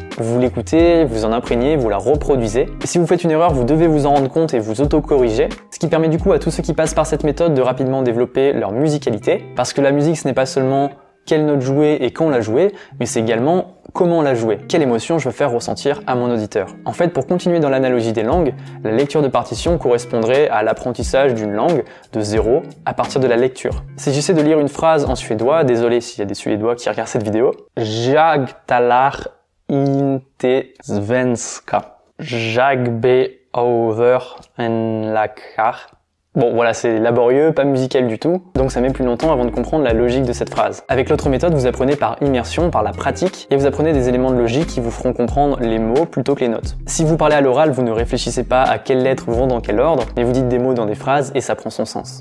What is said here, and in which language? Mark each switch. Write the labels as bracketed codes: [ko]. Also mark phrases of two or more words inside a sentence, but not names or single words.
[fr] Vous l'écoutez, vous en imprégnez, vous la reproduisez. Et si vous faites une erreur, vous devez vous en rendre compte et vous auto-corriger, ce qui permet du coup à tous ceux qui passent par cette méthode de rapidement développer leur musicalité, parce que la musique, ce n'est pas seulement quelle note jouer et quand la jouer, mais c'est également comment la jouer, quelle émotion je veux faire ressentir à mon auditeur. En fait, pour continuer dans l'analogie des langues, la lecture de partition correspondrait à l'apprentissage d'une langue de zéro à partir de la lecture. Si j'essaie de lire une phrase en suédois, désolé s'il y a des Suédois qui regardent cette vidéo, [sv] Jag talar inte svenska. Jag be over en lakar. [fr] Bon voilà, c'est laborieux, pas musical du tout, donc ça met plus longtemps avant de comprendre la logique de cette phrase. Avec l'autre méthode, vous apprenez par immersion, par la pratique, et vous apprenez des éléments de logique qui vous feront comprendre les mots plutôt que les notes. Si vous parlez à l'oral, vous ne réfléchissez pas à quelles lettres vont dans quel ordre, mais vous dites des mots dans des phrases et ça prend son sens.